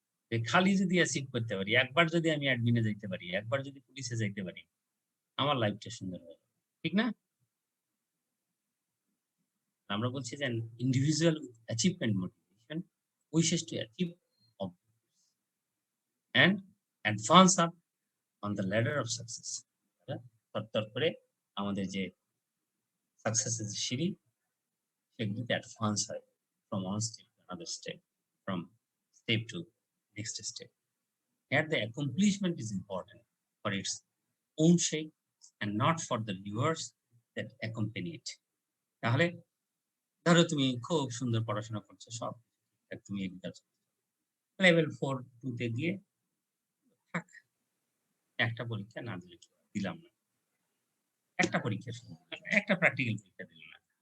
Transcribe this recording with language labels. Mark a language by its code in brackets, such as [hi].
[bn] যে খালি যদি অ্যাচিভ করতে পারি, একবার যদি আমি অ্যাডমিনে যাইতে পারি, একবার যদি পুলিশে যাইতে পারি, আমার লাইফটা সুন্দর হয়ে যাবে। ঠিক না? আমরা বলছি যে [en] Individual achievement motivation wishes to achieve and advance up on the ladder of success. [bn] তরতর করে আমাদের যে সাকসেসের সিঁড়ি, সেগুলিতে অ্যাডভান্স হয় [en] from one step to another step, from step to next step. Here the accomplishment is important for its own sake and not for the rewards that accompany it. [bn] তাহলে ধরো তুমি খুব সুন্দর পড়াশোনা করছো, সব তুমি এগ্রিকালচার লেভেল 4-2 তে গিয়ে থাক, একটা পরীক্ষা না দিলে কি হয়? দিলাম না, একটা পরীক্ষা শুধু দিলাম, একটা প্র্যাকটিক্যাল পরীক্ষা দিলাম না।